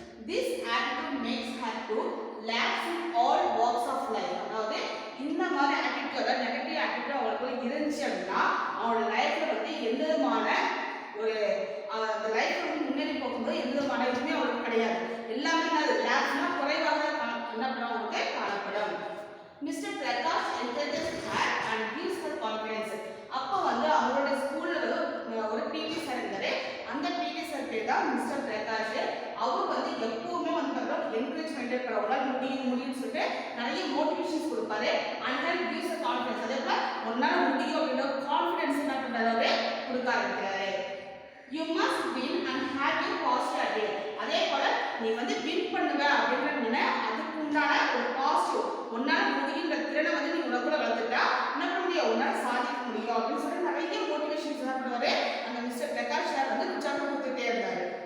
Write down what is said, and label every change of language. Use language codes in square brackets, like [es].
[en] This attitude makes her to lacks in all walks of life. [ta] அதாவது இந்த மாதிரி attitude negative attitude அவங்களுக்கு இருந்துச்சு அப்படின்னா அவங்களோட லைஃப்ல வந்து எந்த விதமான ஒரு அந்த லைஃப் வந்து முன்னேறி போகும்போது எந்த விதமான இதுவுமே அவங்களுக்கு கிடையாது. எல்லாமே அது லேக்ஸ்னா குறைவாக என்ன பண்ண அவங்களுக்கு காணப்படும். [en] Mr Prakash encourages her and gives her confidence. [ta] அப்போ வந்து அவரோட ஸ்கூல்ல ஒரு பிடி சார் இருந்தாரு. அந்த பிடி சார் பேர் தான் மிஸ்டர் பிரகாஷ். அவர் வந்து எப்பவுமே வந்து பார்த்தா என்கரேஜ்மெண்ட் பண்ணுவாங்க. முடியும்னு சொல்லிட்டு நிறைய மோட்டிவேஷன்ஸ் கொடுப்பாரு. [en] and her gives her confidence. [ta] அதே போல உன்னால முடியும் அப்படின்ற கான்ஃபிடன்ஸ் என்ன பண்றாரு கொடுக்க ஆரம்பிக்கிறாரு. [en] you must win and have your positive attitude. [ta] அதே போல நீ வந்து வின் பண்ணுவ அப்படின்ற அதுக்கு உண்டான ஒரு பாசிட்டிவ் உன்னால முடியுன்ற திறனை வந்து நீ உனக்குள்ள வளர்த்துட்டா என்ன பண்ண முடியும் உன்னால சாதிக்க முடியும் அப்படின்னு சொல்லி நிறைய மோட்டிவேஷன்ஸ் என்ன பண்ணுவாரு அந்த மிஸ்டர் பிரகாஷ் சார் வந்து ருச்சாக்கு கொடுத்துட்டே இருந்தாரு.